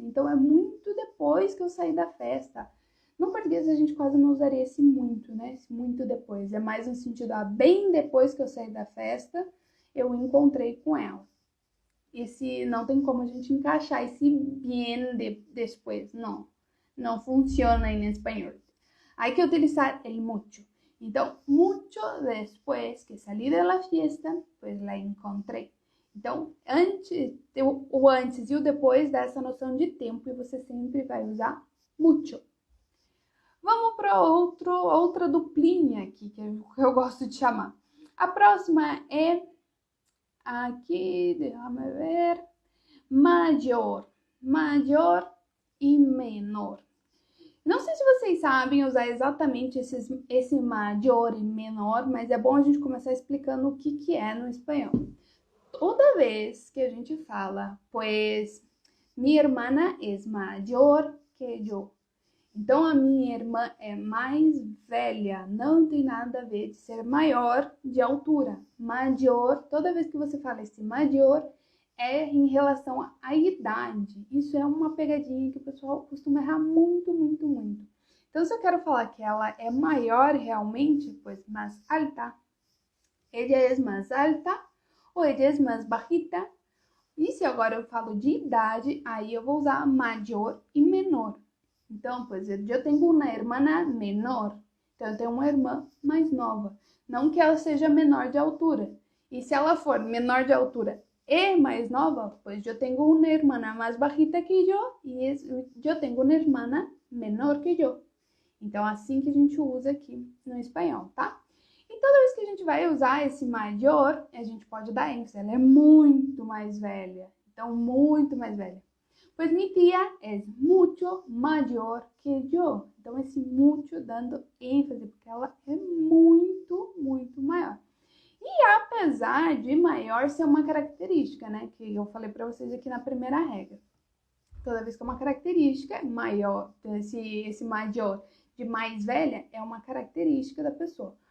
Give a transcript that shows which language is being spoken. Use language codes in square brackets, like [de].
[pt] Então, é muito depois que eu saí da festa. No português, a gente quase não usaria esse muito, né? Esse muito depois. É mais no sentido, bem depois que eu saí da festa, eu encontrei com ela. Esse não tem como a gente encaixar esse bien depois. Não funciona em espanhol. [es] Hay que utilizar el mucho. Então, mucho después que salí de la fiesta, pues la encontré. [pt] Então, o antes e o depois dá essa noção de tempo e você sempre vai usar mucho. Vamos para outra duplinha aqui, que eu gosto de chamar. A próxima é aqui, deixa-me ver, maior e menor. Não sei se vocês sabem usar exatamente esse maior e menor, mas é bom a gente começar explicando o que é no espanhol. Toda vez que a gente fala, [es] pues, mi hermana es mayor que yo. [pt] Então, a minha irmã é mais velha, não tem nada a ver de ser maior de altura. Maior, toda vez que você fala esse maior, é em relação à idade. Isso é uma pegadinha que o pessoal costuma errar muito. Então, se eu quero falar que ela é maior realmente, pues mais alta. [es] Ella es más alta ou ella es más bajita. [pt] E se agora eu falo de idade, aí eu vou usar maior e menor. Então, pois eu tenho uma [es] hermana menor. [pt] Então, eu tenho uma irmã mais nova. Não que ela seja menor de altura. E se ela for menor de altura e mais nova, pois eu tenho uma hermana mais bajita que eu e eu tenho uma [es] hermana menor [pt] que eu. Então, assim que a gente usa aqui no espanhol, tá? E toda vez que a gente vai usar esse maior, a gente pode dar ênfase. Ela é muito mais velha. Então, muito mais velha. [es] Pues mi tía es mucho mayor que yo. [pt] Então, esse mucho dando ênfase, porque ela é muito maior. E apesar de maior ser uma característica, né? Que eu falei para vocês aqui na primeira regra. Toda vez que é uma característica, maior, esse maior de mais velha é uma característica da pessoa.